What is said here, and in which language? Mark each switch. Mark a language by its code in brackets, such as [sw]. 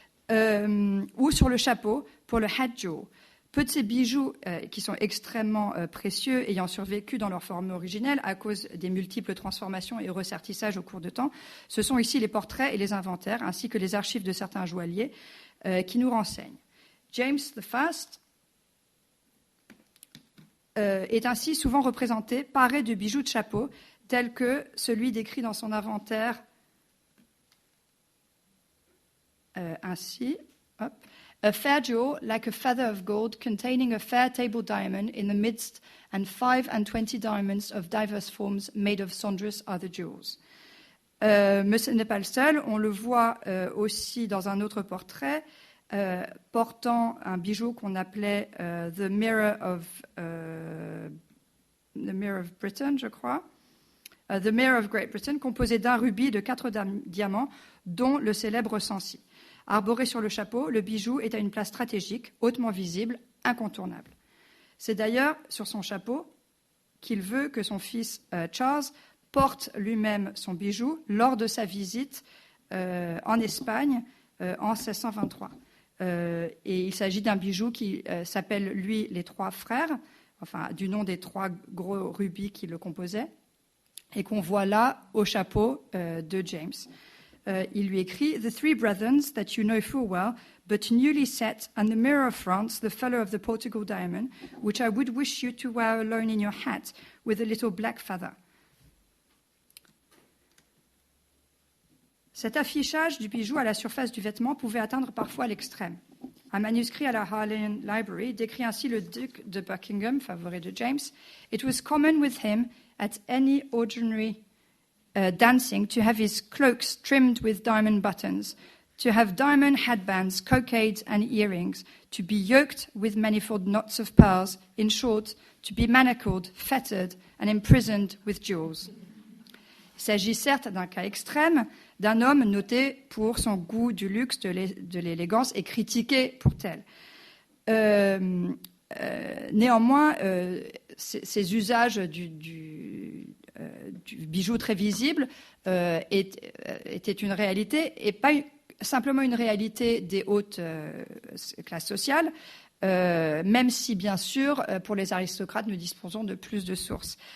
[fr] Ou sur le chapeau, pour le [en] hat jewel. [fr] Peu de ces bijoux, qui sont extrêmement précieux, ayant survécu dans leur forme originelle à cause des multiples transformations et ressertissages au cours de temps, ce sont ici les portraits et les inventaires, ainsi que les archives de certains joailliers qui nous renseignent. James the Fast est ainsi souvent représenté paré de bijoux de chapeau, tels que celui décrit dans son inventaire ainsi. Hop. [en] A fair jewel, like a feather of gold, containing a fair table diamond in the midst, and 25 diamonds of diverse forms, made of sondra's other jewels. [fr] Mais ce n'est pas le seul. On le voit aussi dans un autre portrait, portant un bijou qu'on appelait the Mirror of Britain, je crois. The Mirror of Great Britain, composé d'un rubis et de 4 diamants, dont le célèbre Sancy. Arboré sur le chapeau, le bijou est à une place stratégique, hautement visible, incontournable. C'est d'ailleurs sur son chapeau qu'il veut que son fils Charles porte lui-même son bijou lors de sa visite en Espagne en 1623. Et il s'agit d'un bijou qui s'appelle, lui, les 3 frères, enfin, du nom des 3 gros rubis qui le composaient, et qu'on voit là au chapeau de James. Il lui écrit « [en] The 3 brethren that you know full well, but newly set, and the mirror fronts the fellow of the Portugal diamond, which I would wish you to wear alone in your hat, with a little black feather. [fr] Cet affichage du bijou à la surface du vêtement pouvait atteindre parfois l'extrême. Un manuscrit à la Harleian Library décrit ainsi le duc de Buckingham, favori de James. [en] It was common with him at any ordinary dancing to have his cloaks trimmed with diamond buttons, to have diamond headbands, cockades, and earrings, to be yoked with manifold knots of pearls, in short, to be manacled, fettered, and imprisoned with jewels. [fr] Il s'agit certes d'un cas extrême, d'un homme noté pour son goût du luxe, de l'élégance, et critiqué pour tel. Néanmoins, ces usages du bijou très visible était une réalité, et pas simplement une réalité des hautes classes sociales, même si, bien sûr, pour les aristocrates, nous disposons de plus de sources.